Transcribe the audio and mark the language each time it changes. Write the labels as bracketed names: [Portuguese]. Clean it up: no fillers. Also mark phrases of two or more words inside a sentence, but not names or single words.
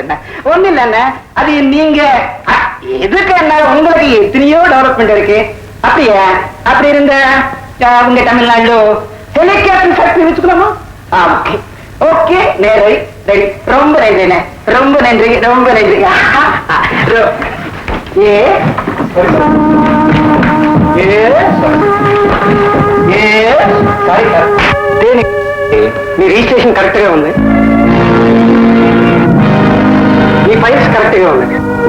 [Tamil] ஒண்ணு இல்லண்ணா, அது நீங்க எதுக்கு என்ன, உங்களுக்கு எத்தனையோ டெவலப்மெண்ட் இருக்கு. அப்படியா? அப்படி இருந்த உங்க தமிழ்நாடு [English] helicopter factory [Tamil] வச்சுக்கலாமா? ஓகே நேரை ரெடி. ரொம்ப நன்றி, ரொம்ப நன்றி. [Telugu] మీ రిజిస్ట్రేషన్ కరెక్ట్ గా ఉంది, మీ ఫైల్స్ కరెక్ట్ గా ఉంది.